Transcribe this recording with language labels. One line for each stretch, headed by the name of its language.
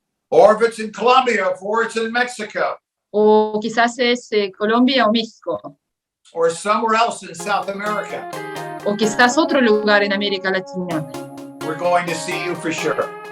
English: Or if it's in Colombia or it's in Mexico.
Spanish: O quizás es Colombia o México.
English: Or somewhere else in South America.
Spanish: O quizás otro lugar en América Latina.
English: We're going to see you for sure.